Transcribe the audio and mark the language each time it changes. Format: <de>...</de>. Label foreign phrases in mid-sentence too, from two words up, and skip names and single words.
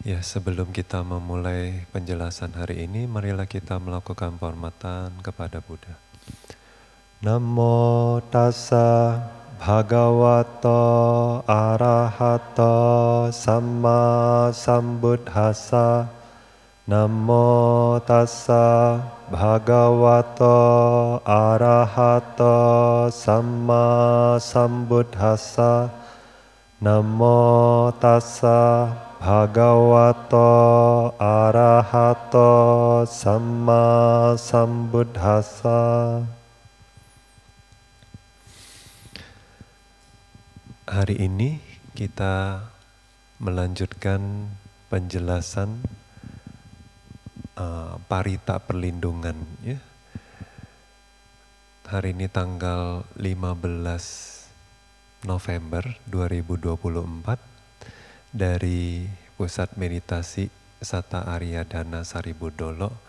<id>Sebelum kita memulai penjelasan hari ini, marilah kita melakukan penghormatan kepada Buddha.</id> <pi>Namo tassa bhagavato arahato samma sambuddhassa. Namo tassa bhagavato arahato samma sambuddhassa. Namo tassa bhagavato arahato samma sambuddhassa.</pi> <id>Hari ini kita melanjutkan penjelasan parita perlindungan, ya. Hari ini tanggal 15 November 2024 dari Pusat Meditasi Satta Aryadhana Saribudolo.</id>